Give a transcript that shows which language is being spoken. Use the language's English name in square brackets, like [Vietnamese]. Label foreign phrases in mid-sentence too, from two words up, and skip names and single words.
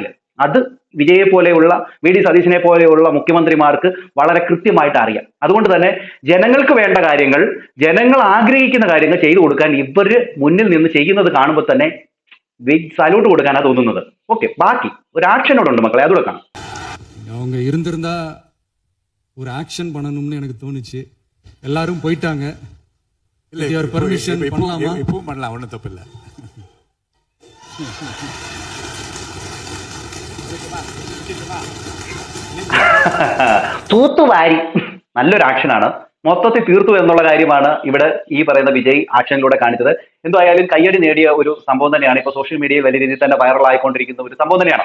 [Malayalam] അത് വിജയെ പോലെയുള്ള വി ഡി സതീശനെ പോലെയുള്ള മുഖ്യമന്ത്രിമാർക്ക് വളരെ കൃത്യമായിട്ട് അറിയാം. അതുകൊണ്ട് തന്നെ ജനങ്ങൾക്ക് വേണ്ട കാര്യങ്ങൾ, ജനങ്ങൾ ആഗ്രഹിക്കുന്ന കാര്യങ്ങൾ ചെയ്തു കൊടുക്കാൻ ഇവർ മുന്നിൽ നിന്ന് ചെയ്യുന്നത് കാണുമ്പോൾ തന്നെ സല്യൂട്ട് കൊടുക്കാനാണ് തോന്നുന്നത്. ഓക്കെ, ബാക്കി ഒരു ആക്ഷനോടുണ്ട് മക്കളെ, അതുകൂടെ കാണാം. [Tamil] அவங்க இருந்திருந்தா ஒரு ஆக்ஷன் பண்ணணும்னு எனக்கு தோணுச்சு. எல்லாரும் போயிட்டாங்க. இல்ல பெர்மிஷன் பண்ணலாமா? இப்போ பண்ணலாம், ஒண்ணும் தப்பு இல்ல. [Malayalam] തൂത്തുവാരി നല്ലൊരു ആക്ഷനാണ്, മൊത്തത്തിൽ തീർത്തു എന്നുള്ള കാര്യമാണ് ഇവിടെ ഈ പറയുന്ന വിജയ് ആക്ഷനിലൂടെ കാണിച്ചത്. എന്തായാലും കയ്യടി നേടിയ ഒരു സംഭവം തന്നെയാണ്. ഇപ്പൊ സോഷ്യൽ മീഡിയയിൽ വലിയ രീതിയിൽ തന്നെ വൈറലായിക്കൊണ്ടിരിക്കുന്ന ഒരു സംഭവം തന്നെയാണ്.